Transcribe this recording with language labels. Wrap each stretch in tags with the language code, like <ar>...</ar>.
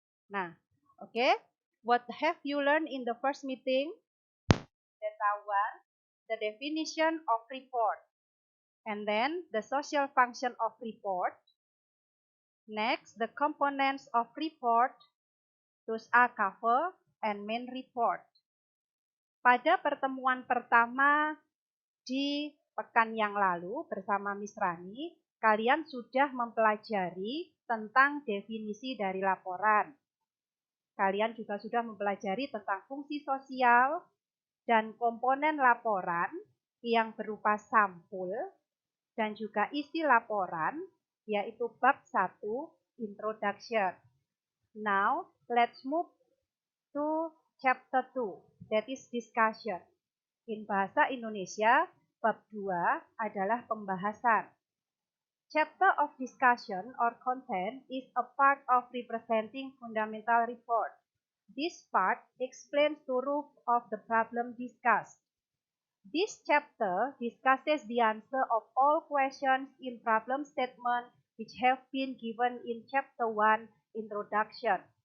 <en>Nah, okay. What have you learned in the first meeting? Data 1, the definition of report. And then the social function of report. Next, the components of report. Those are cover and main report.</en> <id>Pada pertemuan pertama di pekan yang lalu bersama Miss Rani, kalian sudah mempelajari tentang definisi dari laporan. Kalian juga sudah mempelajari tentang fungsi sosial dan komponen laporan yang berupa sampul dan juga isi laporan, yaitu bab 1, introduction.</id> <en>Now, let's move to chapter 2, that is discussion.</en> <id>In bahasa Indonesia, bab 2 adalah pembahasan.</id> <en>Chapter of discussion or content is a part of representing fundamental report. This part explains the root of the problem discussed. This chapter discusses the answer of all questions in problem statement which have been given in chapter 1, introduction.</en>